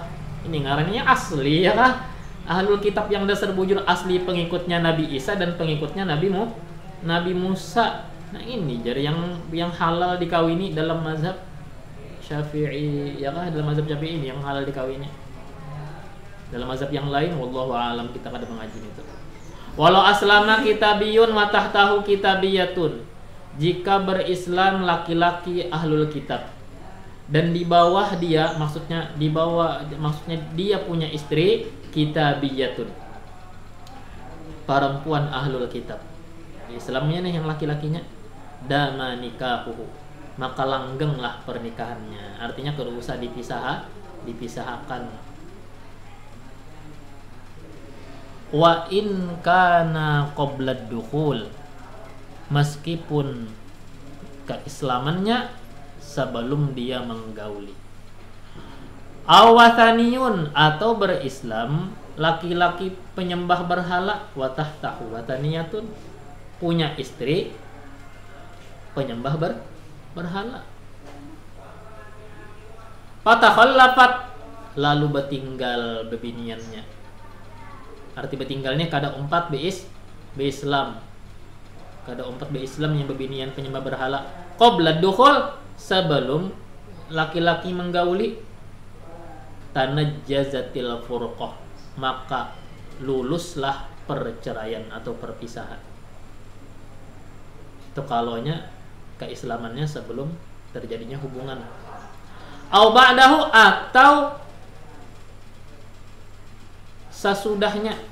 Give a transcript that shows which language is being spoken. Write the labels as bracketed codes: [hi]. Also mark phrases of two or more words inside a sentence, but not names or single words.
[id] Ini ngarannya asli ya kan? Ahlul kitab yang dasar bujur asli pengikutnya Nabi Isa dan pengikutnya Nabi Musa. Nah ini jadi yang halal dikawini dalam mazhab Syafi'i ya kan, dalam mazhab Syafi'i ini yang halal dikawini. Dalam mazhab yang lain [ar] والله أعلم [id] kita kada mengaji itu. [ar] ولو أسلم كتابي وتحته كتابية [id] jika berislam laki-laki ahlul kitab dan di bawah dia, maksudnya dia punya istri kitabiyatun, perempuan ahlul kitab. Islamnya nih yang laki-lakinya, [ar] دام نكاحه, [id] maka langgenglah pernikahannya. Artinya tidak usah dipisahkan. [ar] وإن كان قبل الدخول, [id] meskipun keislamannya sebelum dia menggauli. Awathaniyun, atau berislam laki-laki penyembah berhala, [ar] وتحته وثنية, [id] punya istri penyembah berhala. [ar] فتخلفت, [bjn] lalu bertinggal bebiniannya. Arti bertinggalnya kada umpat Islam. Kada umpat Islam yang bebinian penyembah berhala. [ar] قبل الدخول, [id] sebelum laki-laki menggauli. [ar] تنجزت الفرقة, [id] maka luluslah perceraian atau perpisahan. Itu kalonya keislamannya sebelum terjadinya hubungan. [ar] أو بعده, [id] atau sesudahnya.